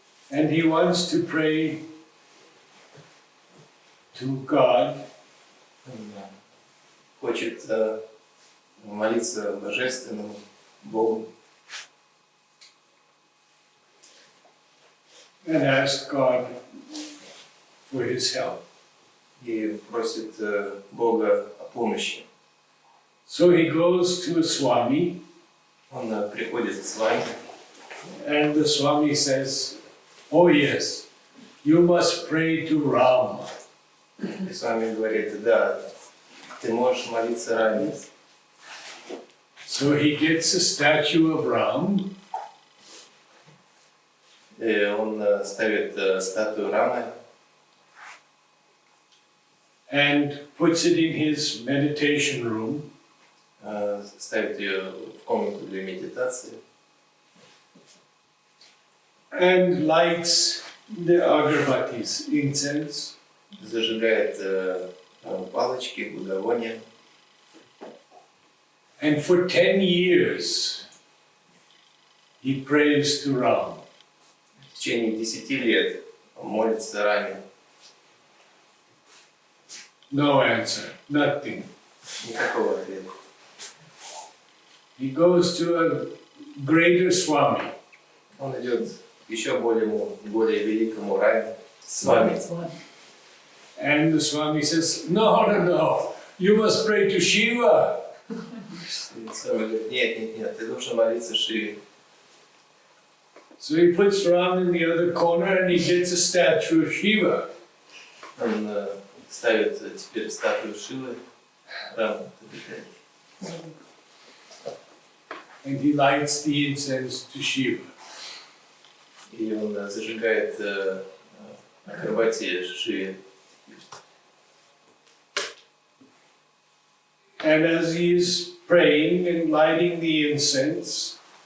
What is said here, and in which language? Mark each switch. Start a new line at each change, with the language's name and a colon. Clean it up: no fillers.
English: And he wants to pray to God
Russian: хочет молиться Божественному Богу
English: and ask God for his help.
Russian: и просит Бога о помощи.
English: So he goes to a Swami,
Russian: Он приходит к Свами,
English: and the Swami says, "Oh yes, you must pray to Ram."
Russian: и Свами говорит: да, ты можешь молиться Раме.
English: So he gets a statue of Ram,
Russian: И он ставит статую Рамы
English: and puts it in his meditation room,
Russian: ставит ее в комнату для медитации
English: and lights the agarbatis, incense,
Russian: зажигает палочки, благовония.
English: and for 10 years he prays to Ram.
Russian: В течение 10 лет молится Раме.
English: No answer, nothing.
Russian: Никакого ответа.
English: He goes to a greater Swami,
Russian: Он идет к еще более великому Раме, Свами.
English: and the Swami says, no, you must pray to Shiva.
Russian: И Свами говорит: нет, ты должен молиться Шиве.
English: So he puts Ram in the other corner and he gets a statue of Shiva.
Russian: Он ставит теперь статую Шивы, Раму.
English: And he lights the incense to Shiva.
Russian: И он зажигает акробатии Шиве.
English: And as he is praying and lighting the incense,